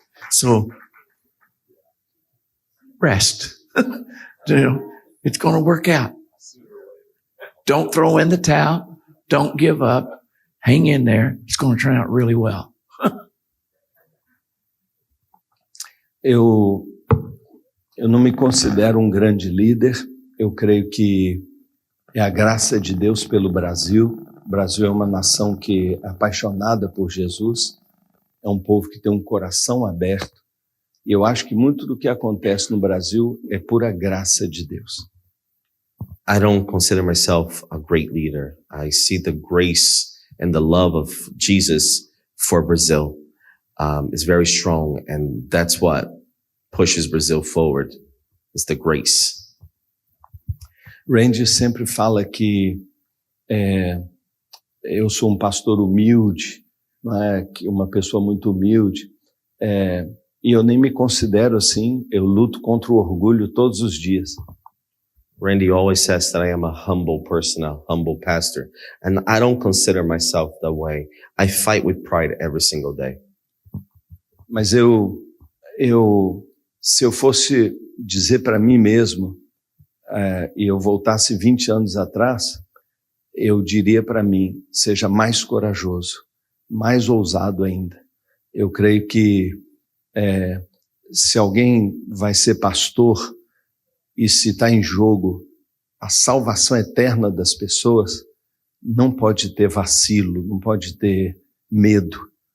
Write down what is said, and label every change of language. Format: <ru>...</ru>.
<en>So rest. It's going to work out. Don't throw in the towel. Don't give up. Hang in there. It's going to turn out really well.</en> <pt>Eu não me considero um grande líder. Eu creio que é a graça de Deus pelo Brasil. O Brasil é uma nação que é apaixonada por Jesus. É um povo que tem um coração aberto. E eu acho que muito do que acontece no Brasil é pura graça de Deus.</pt> <en>I don't consider myself a great leader. I see the grace and the love of Jesus for Brazil is very strong, and that's what pushes Brazil forward, is the grace.</en> <pt>Randy sempre fala que eu sou um pastor humilde, não é? Que uma pessoa muito humilde, e eu nem me considero assim. Eu luto contra o orgulho todos os dias.</pt> <en>Randy always says that I am a humble person, a humble pastor, and I don't consider myself that way. I fight with pride every single day.</en> <pt>Mas se eu fosse dizer para mim mesmo, e eu voltasse 20 anos atrás, eu diria para mim, seja mais corajoso, mais ousado ainda. Eu creio que se alguém vai ser pastor e se está em jogo a salvação eterna das pessoas, não pode ter vacilo, não pode ter medo.</pt>